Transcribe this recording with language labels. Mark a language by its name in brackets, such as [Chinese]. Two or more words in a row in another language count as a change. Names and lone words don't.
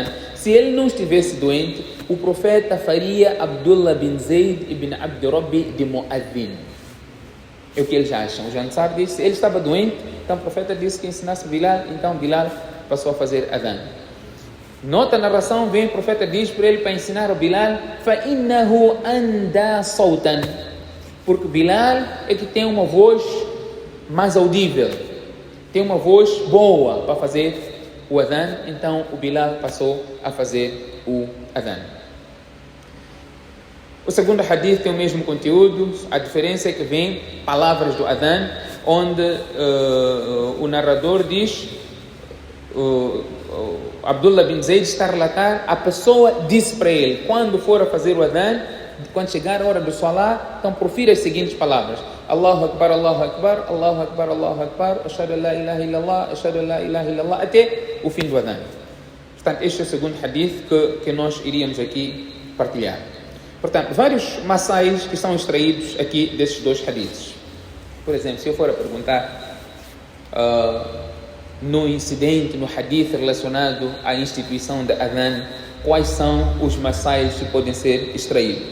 [Portuguese] Se ele não estivesse doente, o profeta faria Abdullah bin Zayd ibn Abd Rabbi de Mu'adhin. É o que eles acham. O Ansar disse, ele estava doente, então o profeta disse que ensinasse Bilal, então Bilal passou a fazer adhan. Nota a narração, vem o profeta diz para ele para ensinar a Bilal, [Arabic] فَإِنَّهُ أَنْدَى صَوْتًا, [Portuguese] porque Bilal é que tem uma voz mais audível, tem uma voz boa para fazer o adhan, então o Bilal passou a fazer o adhan. O segundo hadith tem o mesmo conteúdo, a diferença é que vem palavras do adhan, onde o narrador diz, Abdullah bin Zayd está a relatar, a pessoa disse para ele, quando for a fazer o adhan, quando chegar a hora do salah, então profira as seguintes palavras: [Arabic] الله أكبر، الله أكبر، الله أكبر، الله أكبر, أشهد أن لا إله إلا الله، أشهد أن لا إله إلا الله, [Portuguese] até o fim do adhan. Portanto, este é o segundo hadith que nós iríamos aqui partilhar. Portanto, vários masais que são extraídos aqui desses dois hadiths. Por exemplo, se eu for a perguntar no incidente, no hadith relacionado à instituição da adhan, quais são os masais que podem ser extraídos?